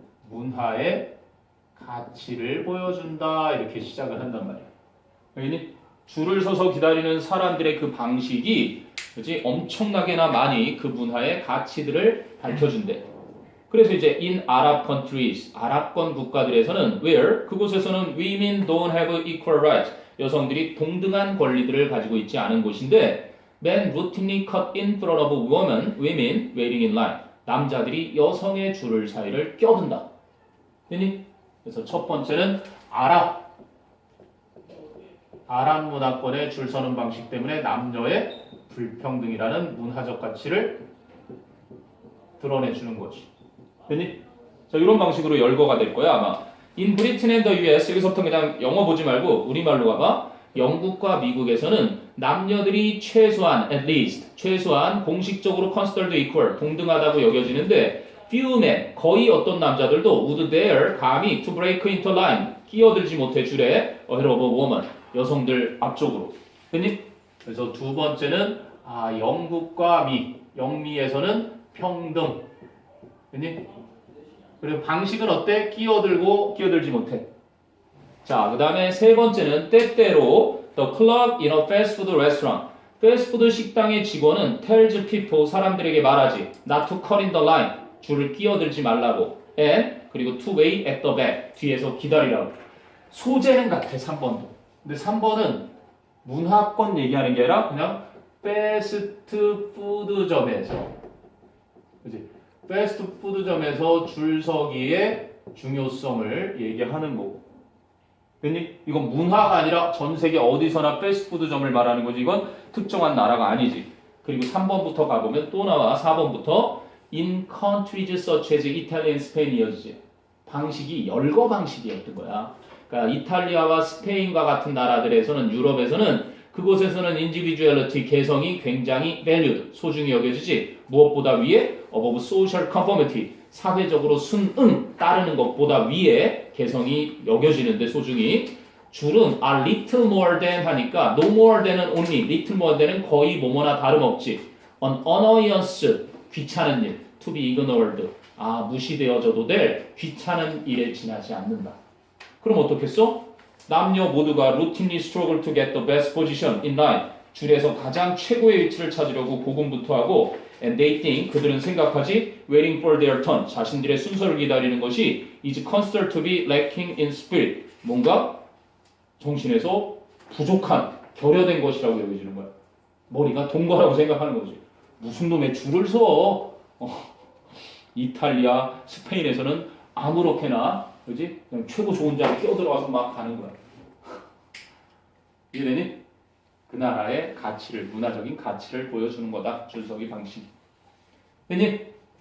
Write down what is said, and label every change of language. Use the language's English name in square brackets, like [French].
[Korean] 문화의 가치를 보여준다. 이렇게 시작을 한단 말이야. 알겠니? 줄을 서서 기다리는 사람들의 그 방식이 그치? 엄청나게나 많이 그 문화의 가치들을 밝혀준대. 그래서 이제 [English] in Arab countries, [Korean] 아랍권 국가들에서는 [English] where [Korean] 그곳에서는 [English] women don't have equal rights, [Korean] 여성들이 동등한 권리들을 가지고 있지 않은 곳인데 [English] men routinely cut in front of women waiting in line, [Korean] 남자들이 여성의 줄을 사이를 껴든다. 됐니? 그래서 첫 번째는 아랍 문화권의 줄 서는 방식 때문에 남녀의 불평등이라는 문화적 가치를 드러내주는 거지. 됐니? 자, 이런 방식으로 열거가 될 거야 아마. [English] In Britain and the US [Korean] 여기서부터 그냥 영어 보지 말고 우리말로 가봐. 영국과 미국에서는 남녀들이 최소한 [English] at least [Korean] 최소한 공식적으로 [English] considered equal [Korean] 동등하다고 여겨지는데 [English] few men [Korean] 거의 어떤 남자들도 [English] would dare [Korean] 감히 [English] to break into line [Korean] 끼어들지 못해 줄에 [English] ahead of a woman [Korean] 여성들 앞쪽으로. 됐니? 그래서 두 번째는 영국과 영미에서는 평등. 됐니? 그리고 방식은 어때? 끼어들고 끼어들지 못해. 자, 그 다음에 세 번째는 때때로 [English] the club in a fast food restaurant [Korean] 패스트푸드 식당의 직원은 [English] tells people [Korean] 사람들에게 말하지 [English] not to cut in the line [Korean] 줄을 끼어들지 말라고 [English] and [Korean] 그리고 [English] to wait at the back [Korean] 뒤에서 기다리라고. 소재는 같아 3번도. 근데 3번은 문화권 얘기하는 게 아니라 그냥 패스트푸드점에서 그치? 패스트푸드점에서 줄서기의 중요성을 얘기하는 거고. 근데 이건 문화가 아니라 전 세계 어디서나 패스트푸드점을 말하는 거지. 이건 특정한 나라가 아니지. 그리고 3번부터 가보면 또 나와. 4번부터 [English] in countries such as Italy and Spain [Korean] 이어지지. 방식이 열거 방식이었던 거야. 그러니까 이탈리아와 스페인과 같은 나라들에서는 유럽에서는 그곳에서는 individuality 개성이 굉장히 valued 소중히 여겨지지. 무엇보다 위에 [English] above social conformity [Korean] 사회적으로 순응 따르는 것보다 위에 개성이 여겨지는데 소중히. 줄은 [English] a little more than [Korean] 하니까 [English] no more than [Korean] 은 only, [English] little more than [Korean] 은 거의 뭐뭐나 다름없지. [English] an annoyance [Korean] 귀찮은 일, [English] to be ignored [Korean] 무시되어져도 될 귀찮은 일에 지나지 않는다. 그럼 어떻겠어? 남녀 모두가 [English] routinely struggle to get the best position in line [Korean] 줄에서 가장 최고의 위치를 찾으려고 고군분투하고 [English] and they think [Korean] 그들은 생각하지 [English] waiting for their turn [Korean] 자신들의 순서를 기다리는 것이 [English] is considered to be lacking in spirit [Korean] 뭔가 정신에서 부족한 결여된 것이라고 여겨지는 거야. 머리가 돈 거라고 생각하는 거지. 무슨 놈의 줄을 서 이탈리아, 스페인에서는 아무렇게나 그지? 그냥 최고 좋은 자리 끼어들어와서 막 가는 거야. 이해되니? 그 나라의 가치를, 문화적인 가치를 보여주는 거다. 줄서기 방식. 되니?